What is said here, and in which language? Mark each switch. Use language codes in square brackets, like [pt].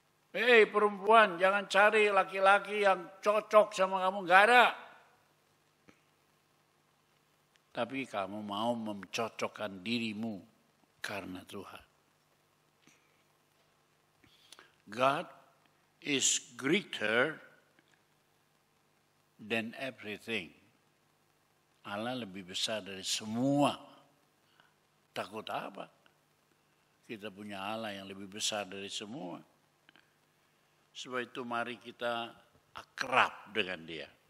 [id] Hei perempuan jangan cari laki-laki yang cocok sama kamu. Enggak ada. Tapi kamu mau mencocokkan dirimu karena Tuhan. [en] God is greater than everything. [id] Allah lebih besar dari semua. Takut apa? Kita punya Allah yang lebih besar dari semua. Sebab itu mari kita akrab dengan Dia.